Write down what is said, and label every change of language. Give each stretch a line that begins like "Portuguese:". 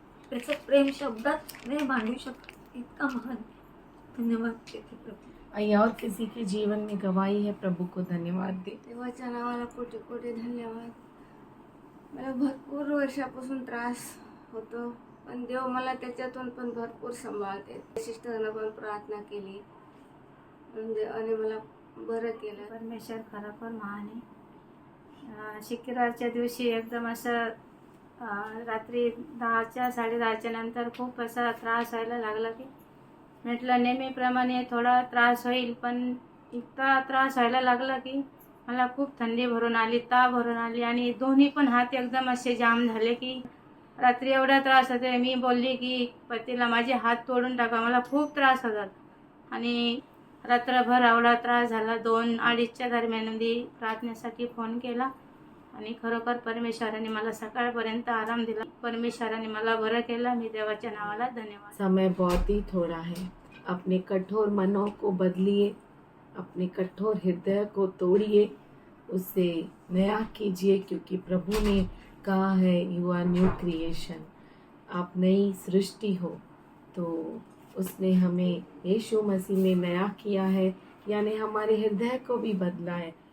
Marathi: त्याचं प्रेम शब्दात नाही मांडू शकत, इतका महान. धन्यवाद देते प्रभू.
Hindi: आइए और किसी के जीवन में गवाही है, प्रभु को धन्यवाद दे।
Marathi: देवाच्या नावाला कोटी कोटी धन्यवाद. मला भरपूर वर्षापासून त्रास होतो, पण देव मला त्याच्यातून पण भरपूर सांभाळते. सिस्टरनं पण प्रार्थना केली, म्हणजे आणि मला बरं केलं. परमेश्वर खरोखर महान आहे. शुक्रवारच्या दिवशी एकदम असं रात्री 10च्या 10:30च्या नंतर खूप असा त्रास व्हायला लागला की म्हटलं नेहमीप्रमाणे थोडा त्रास होईल, पण इतका त्रास व्हायला लागला की मला खूप थंडी भरून आली, ताप भरून आली आणि दोन्ही पण हात एकदम असे जाम झाले की रात्री एवढा त्रास होते. मी बोलली की पतीला माझे हात तोडून टाका, मला खूप त्रास होतात. आणि रात्रभर एवढा त्रास झाला. 2-2:30च्या दरम्यानमध्ये प्रार्थनेसाठी फोन केला आणि खरोखर परमेश्वराने मला सकाळपर्यंत आराम दिला. परमेश्वराने मला बरं केलं. मी देवाच्या नावाला धन्यवाद.
Hindi: समय बहुत ही थोड़ा है, अपने कठोर मनों को बदलिए, अपने कठोर हृदय को तोड़िए, उससे नया कीजिए, क्योंकि प्रभु ने कहा है
English: you are new creation,
Hindi: आप नई सृष्टि हो। तो उसने हमें यीशु मसीह में नया किया है, यानी हमारे हृदय को भी बदला है।